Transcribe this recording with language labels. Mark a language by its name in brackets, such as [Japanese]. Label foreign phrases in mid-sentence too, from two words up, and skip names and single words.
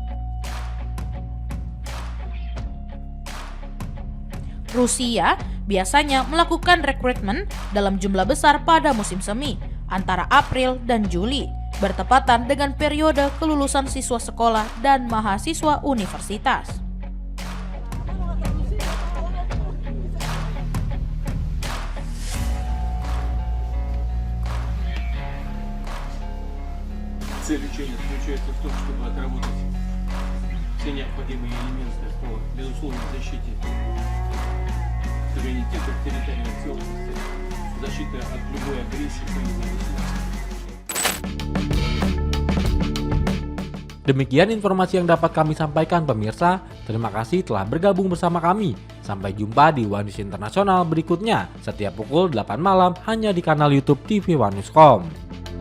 [Indonesian] Rusia biasanya melakukan rekrutmen dalam jumlah besar pada musim semi, antara April dan Juli, bertepatan dengan periode kelulusan siswa sekolah dan mahasiswa universitas. [Russian] Цель учения заключается в том, чтобы отработать все необходимые элементы по безусловной защите суверенитета, территориальной целостности, защиты от любой агрессии союзного государства. [Indonesian] Demikian informasi yang dapat kami sampaikan pemirsa. Terima kasih telah bergabung bersama kami. Sampai jumpa di One News Internasional berikutnya setiap pukul 8 malam hanya di kanal YouTube TV One News.com.